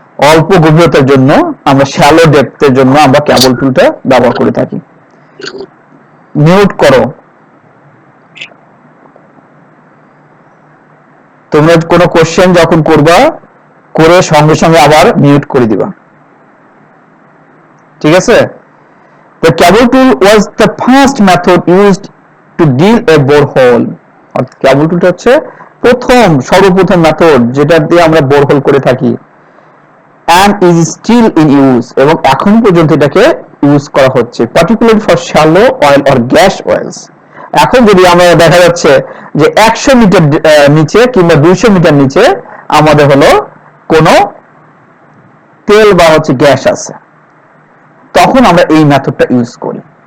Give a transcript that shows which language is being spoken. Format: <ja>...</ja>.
<bn>অল্প গভীরতার জন্য, আমরা শ্যালো ডেপথের জন্য আমরা কেবল টুলটা ব্যবহার করে থাকি। মিউট করো। তোমরা কোনো কোশ্চেন যখন করবা, করে সঙ্গে সঙ্গে আবার মিউট করে দিবা, ঠিক আছে?</bn> <en>The cable tool was the first method used to drill a borehole.</en> <bn>অর্থাৎ কেবল টুলটা হচ্ছে সর্বপ্রথম মেথড যেটা দিয়ে আমরা বোরহোল করে থাকি,</bn> <en>and is still in use,</en> <bn>এবং এখন পর্যন্ত এটাকে ইউজ করা হচ্ছে,</bn> <en>particularly for shallow oil or gas wells.</en> <bn>এখন যদি আমরা দেখা যাচ্ছে যে 100 মিটার নিচে কিংবা 200 মিটার নিচে আমাদের হলো কোনো তেল বা হচ্ছে গ্যাস আছে, তখন আমরা এই মেথডটা ইউজ করি।</bn>